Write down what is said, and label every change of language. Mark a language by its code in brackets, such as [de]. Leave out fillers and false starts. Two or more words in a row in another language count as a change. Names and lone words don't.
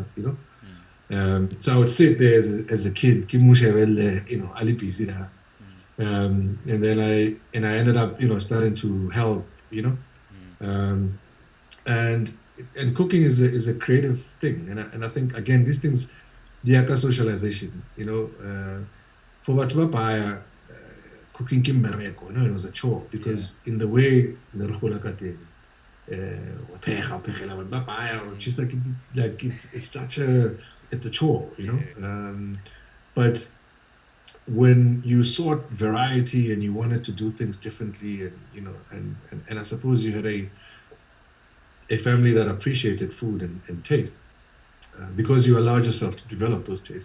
[en] You know, so I would sit there as a kid, you know, ali busy there. And then I ended up, you know, starting to help. You know, um, and and cooking is a creative thing, and I think again these things, the socialization. You know, for [tn] batho ba baya, cooking ke mmereko, [en] you know, it was a chore Yeah. because in the way [tn] ne re gola ka teng, wa phega, o phegela batho ba baya, [en] or just like it's such a it's a chore, you know. Yeah. But when you sought variety and you wanted to do things differently, and you know, and I suppose you had a family that appreciated food and taste, because you allowed yourself to develop those tastes.